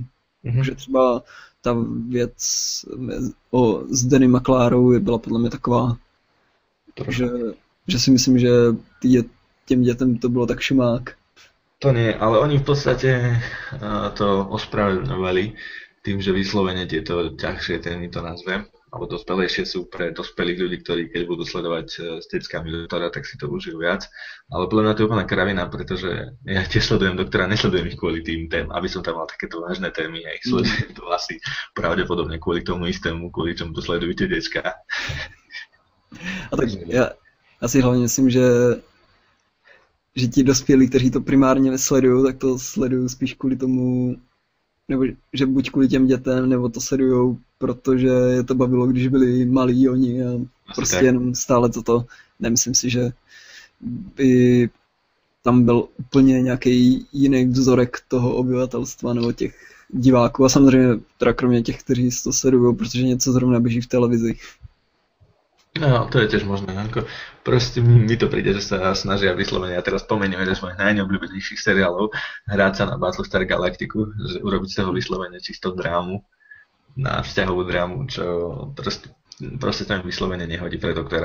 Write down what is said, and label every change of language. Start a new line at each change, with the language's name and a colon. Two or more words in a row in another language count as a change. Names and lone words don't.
Czech: Že třeba ta věc s Danny McClarou byla podle mě taková, že si myslím, že těm dětem to bylo tak šumák.
Slovak: To nie, ale oni v podstate to ospravedlňovali tým, že vyslovene tieto ťažšie témy to nazvem, alebo dospelejšie sú pre dospelých ľudí, ktorí keď budú sledovať s deckami Doktora, tak si to užijú viac. Ale podľa mňa to je úplná kravina, pretože ja tiež sledujem Doktora, nesledujem ich kvôli tým tém, aby som tam mal takéto vážne témy, ja ich sledujem to asi pravdepodobne kvôli tomu istému, kvôli čomu to sledujú tie decka.
Czech: A tak ja si hlavne myslím, že ti dospělí, kteří to primárně sledují, tak to sledují spíš kvůli tomu, nebo že buď kvůli těm dětem, nebo to sledují, protože je to bavilo, když byli malí oni a prostě tak. Jenom stále toto. Nemyslím si, že by tam byl úplně nějaký jiný vzorek toho obyvatelstva nebo těch diváků a samozřejmě teda kromě těch, kteří to sledují, protože něco zrovna běží v televizi.
Slovak: No, to je tiež možné. Proste mi to príde, že sa snažia vyslovene, ja teraz spomeniem jeden z mojich najneobľúbenejších seriálov, hrať sa na Battlestar Galactiku, že urobiť z toho vyslovene čisto drámu, na vzťahovú drámu, čo proste tam vyslovene nehodí pre Doktora.